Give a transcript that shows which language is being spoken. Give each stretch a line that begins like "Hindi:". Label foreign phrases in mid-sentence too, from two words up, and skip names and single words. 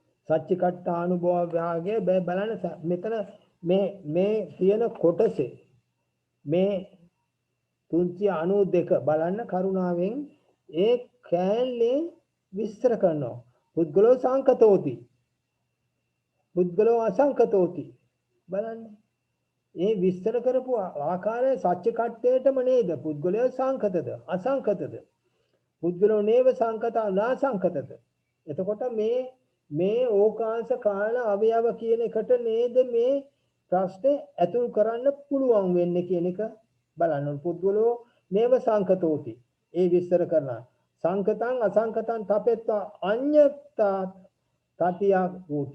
Sinhala: සච්චිකට්ඨානුභවය බලන්න මෙතන මේ තියෙන කොටසේ මේ 392 බලන්න කරුණාවෙන් ඒ කෑල්ලේ විස්තර කරනවා.
Pali: පුද්ගලෝ සංකතෝති. පුද්ගලෝ අසංකතෝති.
Sinhala: බලන්න. ඒ විස්තර කරපු ආකාරය සච්චිකට්ඨේටම නේද?
Pali: පුද්ගලෝ සංකතද අසංකතද? පුද්ගලෝ නේව සංකතා නාසංකතද?
Sinhala: එතකොට මේ ඕකාංශ කාල අවයව කියන එකට නේද මේ ප්‍රශ්නේ ඇතුල් කරන්න පුළුවන් වෙන්නේ කියන එක බලන්න.
Pali: පුද්ගලෝ නේව සංකතෝති.
Sinhala: ඒ විස්තර කරනවා.
Pali: සංකතං අසංකතං තපෙත්වා අඤ්ඤත්තා තතිය වූති.